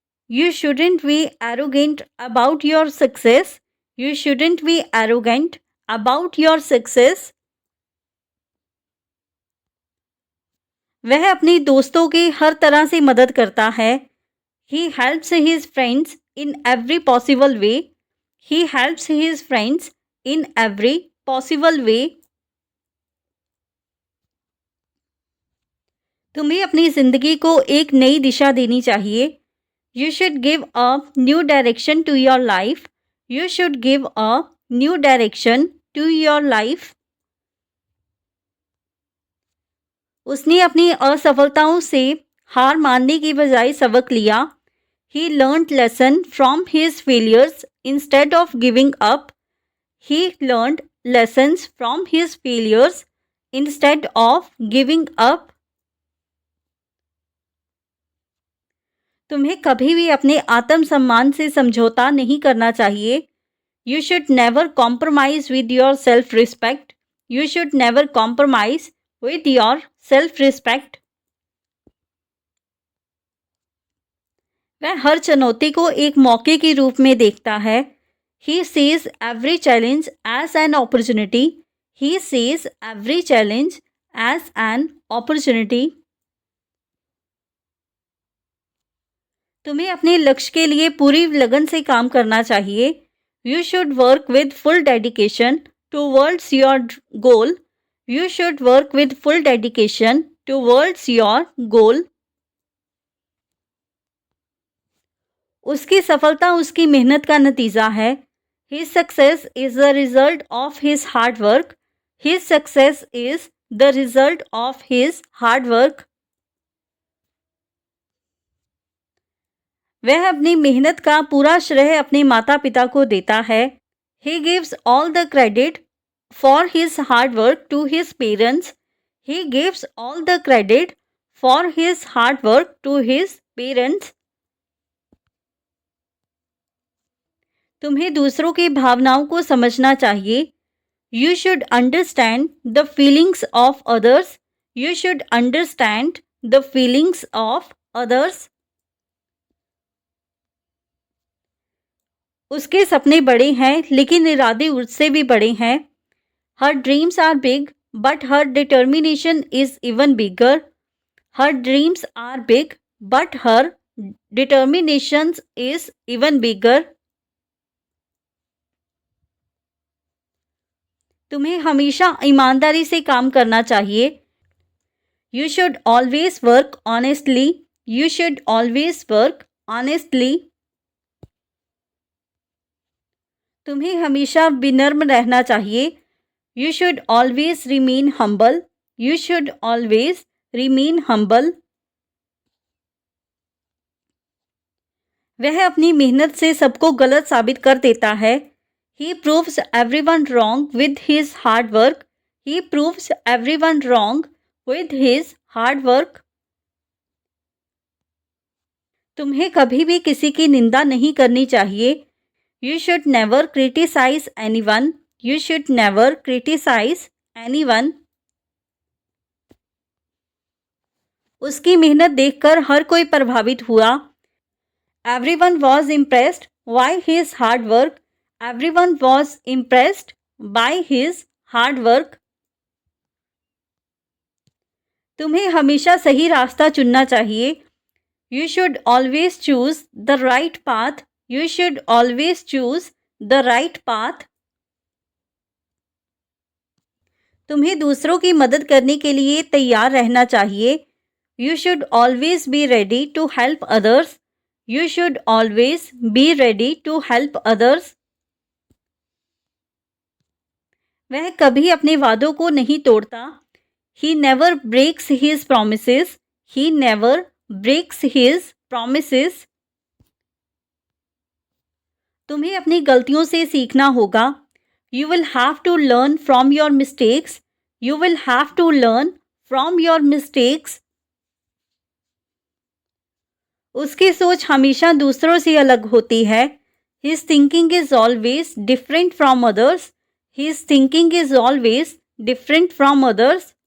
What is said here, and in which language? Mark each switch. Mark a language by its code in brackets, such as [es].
[en] You shouldn't be arrogant about your success. You shouldn't be arrogant about your success. [hi] वह अपने दोस्तों की हर तरह से मदद करता है. [en] He helps his friends in every possible way. He helps his friends in every possible way. [hi] तुम्हें अपनी जिंदगी को एक नई दिशा देनी चाहिए. [en] You should give a new direction to your life. You should give a new direction to your life. [hi] उसने अपनी असफलताओं से हार मानने की बजाय सबक लिया. [en] He learned lesson from his failures instead of giving up. He learned lessons from his failures instead of giving up. [hi] तुम्हें कभी भी अपने आत्मसम्मान से समझौता नहीं करना चाहिए. [en] You should never compromise with your self-respect. You should never compromise with your self-respect. [hi] वह हर चुनौती को एक मौके के रूप में देखता है. [en] He sees every challenge as an opportunity. He sees every challenge as an opportunity. [hi] तुम्हें अपने लक्ष्य के लिए पूरी लगन से काम करना चाहिए. [en] You should work with full dedication towards your goal. You should work with full dedication towards your goal. [hi] उसकी सफलता उसकी मेहनत का नतीजा है. [en] His success is the result of his hard work. His success is the result of his hard work. [hi] वह अपनी मेहनत का पूरा श्रेय अपने माता पिता को देता है. [en] He gives all the credit for his hard work to his parents. He gives all the credit for his hard work to his parents. [hi] तुम्हें दूसरों की भावनाओं को समझना चाहिए. [en] You should understand the feelings of others. You should understand the feelings of others. [hi] उसके सपने बड़े हैं लेकिन इरादे उससे भी बड़े हैं. [en] Her dreams are big but her determination is even bigger. Her dreams are big but her determination is even bigger. [hi] तुम्हें हमेशा ईमानदारी से काम करना चाहिए. [en] You should always work honestly. You should always work honestly. [hi] तुम्हें हमेशा विनम्र रहना चाहिए. [en] You should always remain humble. You should always remain humble. [hi] वह अपनी मेहनत से सबको गलत साबित कर देता है. [en] He proves everyone wrong with his hard work. He proves everyone wrong with his hard work. [hi] तुम्हें कभी भी किसी की निंदा नहीं करनी चाहिए. [en] You should never criticize anyone. You should never criticize anyone. [hi] उसकी मेहनत देखकर हर कोई प्रभावित हुआ. [en] Everyone was impressed by his hard work. Everyone was impressed by his hard work. [hi] तुम्हें हमेशा सही रास्ता चुनना चाहिए. [en] You should always choose the right path. You should always choose the right path. [hi] तुम्हें दूसरों की मदद करने के लिए तैयार रहना चाहिए. [en] You should always be ready to help others. You should always be ready to help others. [hi] वह कभी अपने वादों को नहीं तोड़ता. [en] He never breaks his promises. He never breaks his promises. [hi] तुम्हें अपनी गलतियों से सीखना होगा. [en] You will have to learn from your mistakes. You will have to learn from your mistakes. [hi] उसकी सोच हमेशा दूसरों से अलग होती है. [en] His thinking is always different from others. His thinking is always different from others.